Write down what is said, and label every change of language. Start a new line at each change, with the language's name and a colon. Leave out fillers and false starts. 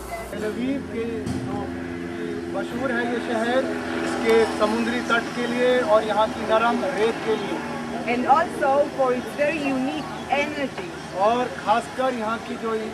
Hindi: तेल अवीव के मशहूर है ये शहर इसके समुद्री तट के लिए और यहाँ की नरम रेत के लिए,
English: And also for its very unique energy.
Hindi: और खासकर यहाँ की जो